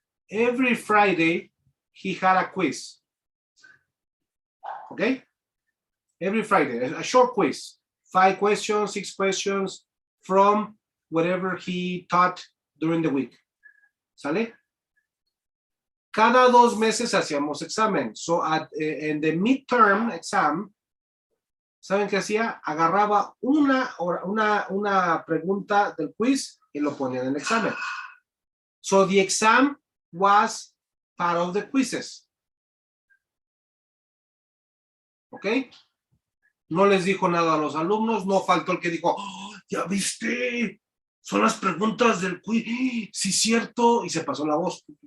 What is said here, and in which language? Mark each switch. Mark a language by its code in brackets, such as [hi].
[en] Every Friday, he had a quiz. Okay? Every Friday, a short quiz. 5 questions, 6 questions from whatever he taught during the week. [es] ¿Sale? Cada 2 meses hacíamos examen. [en] So in the midterm exam, [es] ¿saben qué hacía? Agarraba una pregunta del quiz y lo ponía en el examen. [en] So the exam was part of the quizzes. [es] ¿Ok? No les dijo nada a los alumnos, no faltó el que dijo, oh, ya viste, son las preguntas del quiz, sí, cierto, y se pasó la voz.